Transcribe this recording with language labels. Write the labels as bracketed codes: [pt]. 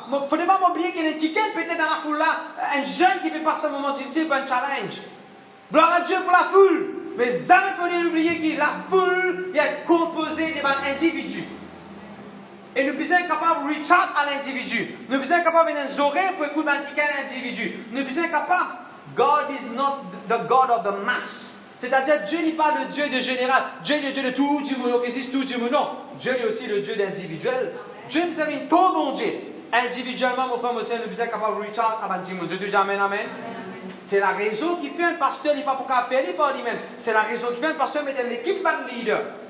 [fr] Il ne faut pas m'oublier qu'il y a un quelqu'un peut-être dans la foule là, un jeune qui peut passer un moment difficile pour un challenge. Gloire à Dieu pour la foule. Mais jamais il faut oublier que la foule est composée d'individus. Et nous sommes capables de [en] reach out [fr] à l'individu. Nous sommes capables de nous oreilles pour écouter un individu. Nous sommes capables. [en] God is not the God of the mass. [fr] C'est-à-dire, Dieu n'est pas le Dieu de général. Dieu est le Dieu de tout le monde qui existe, tout le monde. Non. Dieu est aussi le Dieu d'individuel. Dieu nous a mis tout bon Dieu. Individuellement, mon frère, mon soeur, nous sommes capables de [en] reach out [fr] à l'individu. Dieu dit amen, amen. C'est la raison qui fait un pasteur, il n'est pas pour qu'à faire, il n'est pas lui-même. C'est la raison qui fait un pasteur, mais dans l'équipe de leader.